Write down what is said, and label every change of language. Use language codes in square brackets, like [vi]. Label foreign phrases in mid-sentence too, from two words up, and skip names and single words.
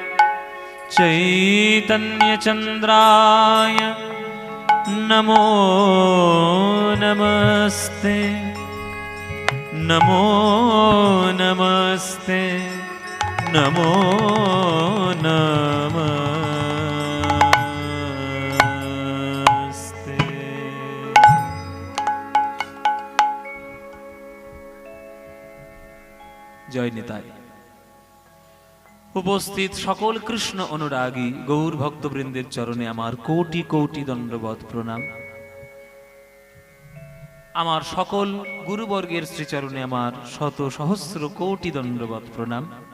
[sa] चैतन्य चंद्राय नमो नमस्ते, नमो नमस्ते, नमो नमस्ते। [bn] জয় নিতাই। উপস্থিত সকল কৃষ্ণ অনুরাগী গৌর ভক্তবৃন্দের চরণে আমার কোটি কোটি দণ্ডবত প্রণাম। আমার সকল গুরুবর্গের শ্রীচরণে আমার শত সহস্র কোটি দণ্ডবত প্রণাম।